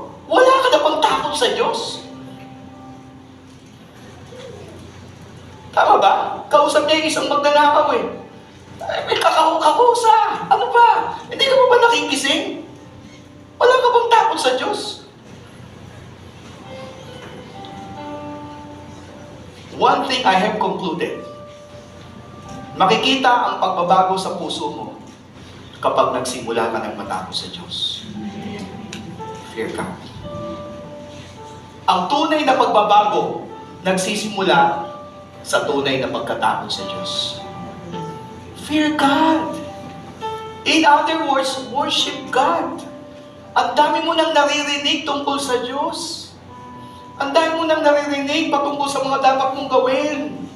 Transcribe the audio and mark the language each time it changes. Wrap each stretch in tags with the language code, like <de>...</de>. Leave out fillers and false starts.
<tl>Wala ka na bang takot sa Diyos? Tama ba? Kausap niya isang magnanakaw may kakahusa. Ano ba? Hindi ka ba nakikising? Wala ka bang takot sa Diyos?</tl> <en>One thing I have concluded.</en> <tl>Makikita ang pagbabago sa puso mo kapag nagsimula ka ng matakot sa Diyos.</tl> <en>Fear God.</en> <tl>Ang tunay na pagbabago nagsisimula sa tunay na pagkatakot sa Diyos. Fear God.</tl> <en>In other words, worship God.</en> <tl>Ang dami mo nang naririnig tungkol sa Diyos. Ang dami mo nang naririnig patungkol sa mga dapat mong gawin.</tl>